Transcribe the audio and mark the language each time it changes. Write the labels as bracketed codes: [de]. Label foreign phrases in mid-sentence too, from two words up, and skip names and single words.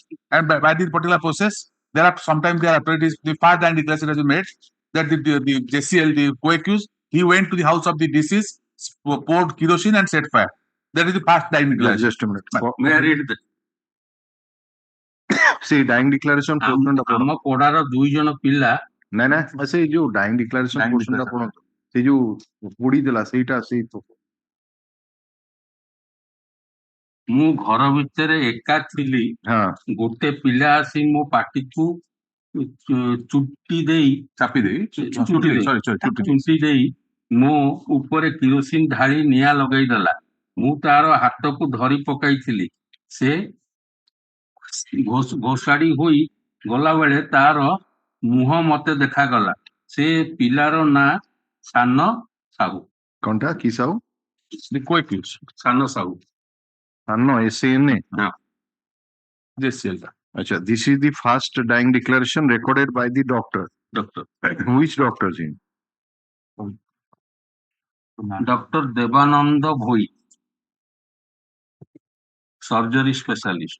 [en] And by this particular process, there are sometimes there are authorities, the first and declaration has been made that the JCL, the co-accused, he went to the house of the deceased, poured kerosene and set fire. That is the first dying declaration. Just a minute. May I read that? See, dying declaration portion ଟା [or] ଆମ ପଡାର 2 ଜଣ ପିଲା ନାଇଁ ନାଇଁ ସେ ଯୋଉ [en] dying declaration portion [or] ଟା ପଢନ୍ତୁ ସେ ଯୋଉ ପୋଡି ଦେଲା ସେଇଟା ସେଇ ମୁଁ ଘର ଭିତରେ ଏକା ଥିଲି ଗୋଟେ ପିଲା ଆସି ମୋ ପାଟିକୁ ଚୁଟି ଦେଇ ଚୁଟି ଦେଇ ମୋ ଉପରେ କିରୋସିନ ଢାଳି ନିଆଁ ଲଗେଇଦେଲା। ମୁଁ ତାର ହାତକୁ ଧରି ପକାଇଥିଲି। ସେ ଘୋଷାଡି ହୋଇ ଗଲା ବେଳେ ତାର ମୁହଁ ମତେ ଦେଖାଗଲା। ସେ ପିଲାର ନାଁ ସାନ ସାହୁ। କଣଟା କି ସାହୁ? ସାନ ସାହୁ। [en] No, SANA. Yeah. Acha, this is the first dying declaration recorded by the doctor. Doctor. Which doctor is in? Dr. Devananda Bhoi, surgery specialist.